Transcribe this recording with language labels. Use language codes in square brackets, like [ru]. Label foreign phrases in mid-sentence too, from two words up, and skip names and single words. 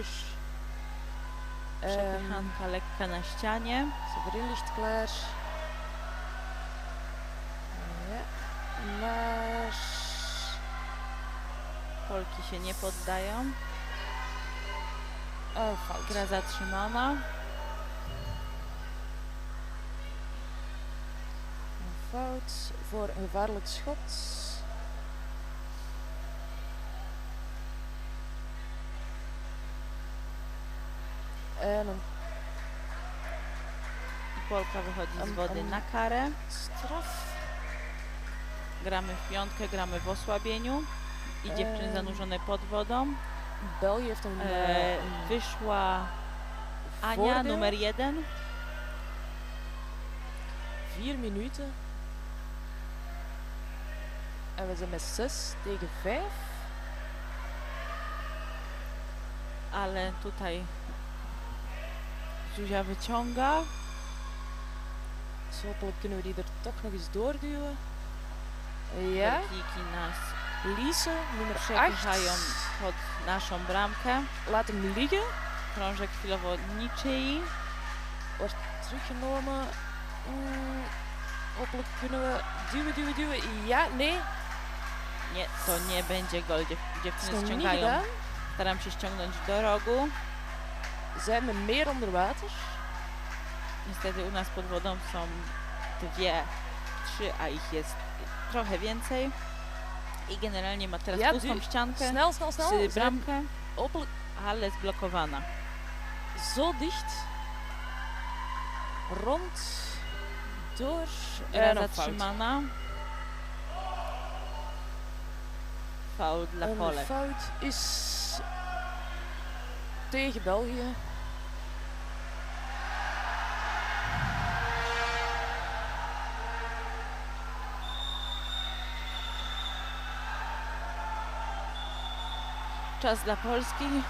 [pl] Przepychanka lekka na ścianie. [nl] Severin ligt klaar. Ja. Maar... [pl] Polki się nie poddają. [nl] Fout. [pl] Gra zatrzymana. [nl] Een fout voor een gevaarlijk schot. En een [pl] I Polka wychodzi z wody Am- na karę. [nl] straf. [pl] Gramy w piątkę, gramy w osłabieniu. I dziewczyny zanurzone pod wodą. [nl] België heeft een, [pl] Wyszła Ania, [nl] voordeel. [pl] numer 1. [nl] 4 minuten. En we zijn met 6 tegen 5. [pl] Ale tutaj Zuzia wyciąga. [nl] Dus hopelijk kunnen we die er toch nog eens doorduwen. Ja. [pl] Belgijki nas [nl] Lise, nummer 8. [pl] przepychają pod naszą bramkę. [nl] Laat hem liggen. [pl] Krążek chwilowo niczyi. [nl] Wordt teruggenomen. Hopelijk kunnen we duwen. Ja, nee. [pl] Nie, to nie będzie gol. [nl] Is [pl] Dziewczyny [nl] nog niet [pl] ściągają. [nl] gedaan. [pl] Staram się ściągnąć do rogu. [nl] Zijn we meer onder water? [pl] Niestety u nas pod wodą są 2, 3, a ich jest trochę więcej. I generalnie ma teraz [nl] Ja, [pl] pustą ściankę, [nl] Snel, snel, snel. [pl] bramkę, [nl] Hopelijk [pl] ale zblokowana. [nl] zo dicht. Rond. Door. [pl] Gra [nl] En een fout. [pl] zatrzymana. Foul dla [nl] Een [pl] Polek. [nl] fout is tegen België. [pl] Czas dla Polski.